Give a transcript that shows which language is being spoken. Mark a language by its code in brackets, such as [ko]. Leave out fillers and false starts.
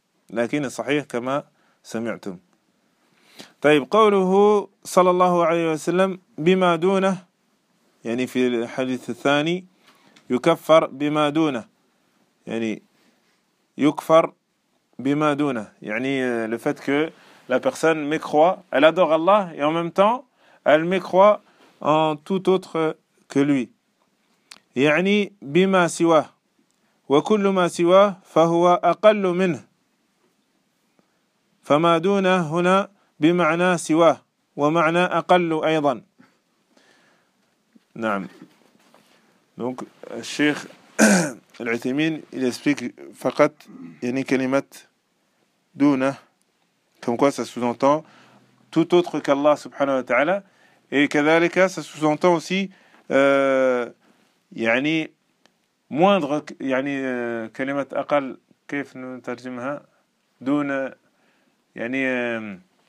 [ar] لكن صحيح كما سمعتم طيب قوله صلى الله عليه وسلم بما دونه يعني في الحديث الثاني يكفر بما دونه يعني يكفر بما دونه يعني [fr] le fait que la personne mécroit elle adore Allah et en même temps elle mécroit en tout autre que lui [ar] يعني بما سواه وكل ما سواه فهو أقل منه فما دونه هنا بمعنى سواه ومعنى أقل أيضا. نعم. [fr] Donc الشيخ العثيمين il explique [ar] فقط يعني كلمة دونه [fr] comme quoi ça sous-entend tout autre qu'Allah subhanahu wa ta'ala et كذلك ça sous-entend aussi يعني moindre [ar] يعني كلمة أقل كيف نترجمها دون يعني